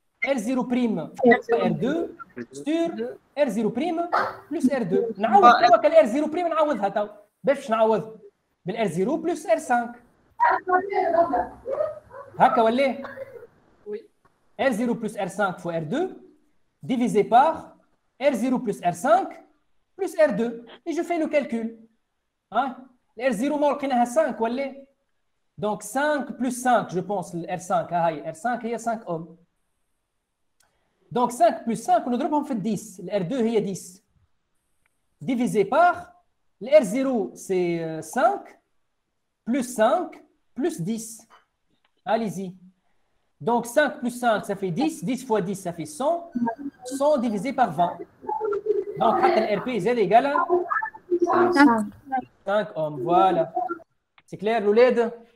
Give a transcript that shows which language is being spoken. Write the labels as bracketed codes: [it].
[fr] R0 prime fois R2 sur R0 prime plus R2. [ar] نعوض توا كال R0 prime نعوضها توا. [fr] باش نعوض بال R0 plus R5 [ar] هكا ولا؟ [fr] R0 plus R5 fois R2 divisé par R0 plus R5 plus R2 et je fais le calcul. R0 [ar] ما لقيناها 5 ولا؟ [fr] Donc 5 plus 5 je pense R5 R5 هي 5 ohms. Donc 5 plus 5 ونضربهم في 10. R2 هي 10 divisé par R0 c'est 5 plus 5 plus 10. Allez-y. Donc 5 plus 5 ça fait 10. 10 fois 10 ça fait 100. 100 divisé par 20. Donc, le RP Z égale à 5 ohms. Voilà. C'est clair, l'OLED?